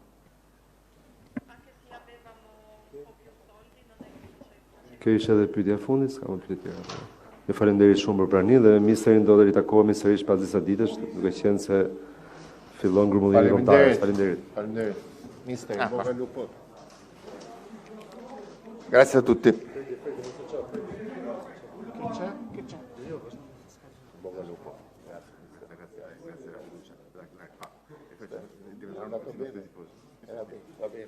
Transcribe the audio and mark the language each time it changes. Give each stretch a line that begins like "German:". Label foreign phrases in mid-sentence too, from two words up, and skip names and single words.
Albanian: Kjo ishte edhe pyetja e fundit, s'ka më pyetje tjera. Ju falenderoj shumë për praninë dhe ministrin do të ritakohemi sërish pas disa ditësh, duke qenë se fillon grumullimi kombëtar. Faleminderit. Faleminderit.
Italian: Mister, bocca al lupo. Grazie a tutti. Bocca al lupo. Grazie. Era bene.